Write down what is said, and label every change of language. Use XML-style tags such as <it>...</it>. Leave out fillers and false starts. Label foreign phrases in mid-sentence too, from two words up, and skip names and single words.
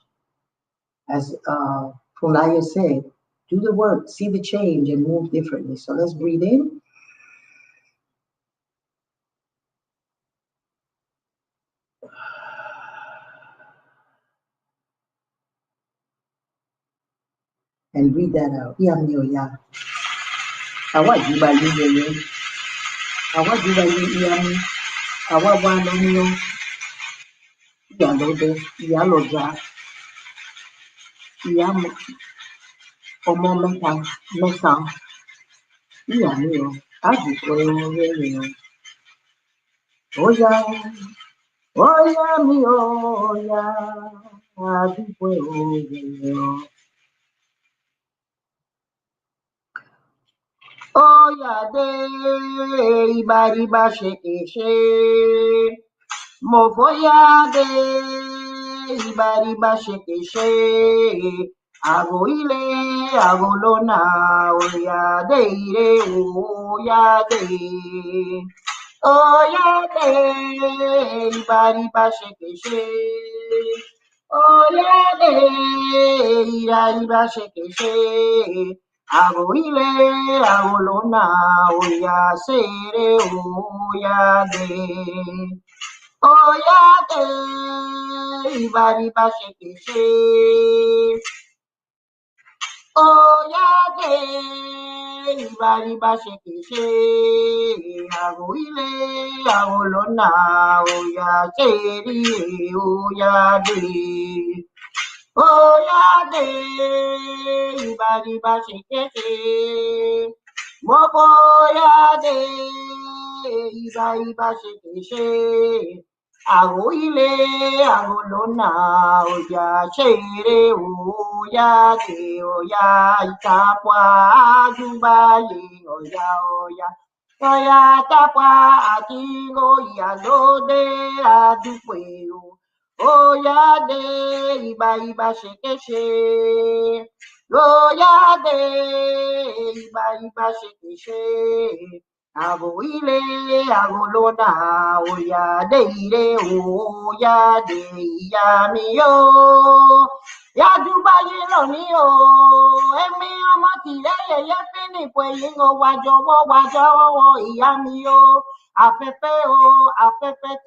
<en>As Funlayo said, do the work, see the change and move differently. So let's breathe in. And breathe that out. Yami Oya.</en> <yo>Awa jiba yeye. Awa jiba yeye. Awa wa lonyo. Iyalode Yeyefini Efunbolade. Ọmọ mẹ́ta ìyá mi o àdúpẹ́ oore o óyá mi o óyá àdúpẹ́ oore o óyá dé ìbàrìbà ṣèkèṣe mo fóyá dé ìbàrìbà ṣèkèṣe àgò ilé àgò lọ́nà Iyalode Ire Iyalode ìbàrìbà ṣèkèṣe Iyalode ìbàrìbà ṣèkèṣe àgò ilé àgò lọ́nà Ase Ire Iyalode ìbàrìbà ṣèkèṣe Iyalode ìbàrìbà ṣèkèṣe àgò ilé àgò lọ́nà Ase Ire Iyalode ìbàrìbà ṣèkèṣe mo fóyá dé ìbàrìbà ṣèkèṣe àgò ilé àgò lọ́nà Ase Ire Iyalode Oya ìtàpá àjùbáyé Oya tàpá àti Iyalode àdúpẹ́ Iyalode ìbàrìbà ṣèkèṣe Iyalode ìbàrìbà ṣèkèṣe àgò ilé àgò lọ́nà Iyalode Ire Iyalode ìyá mi o yàdúbáyé lónìí o èmi ọmọ tìrẹ Yeyefini wájọwọ́ ìyá mi o afẹ́fẹ́ tí</yo>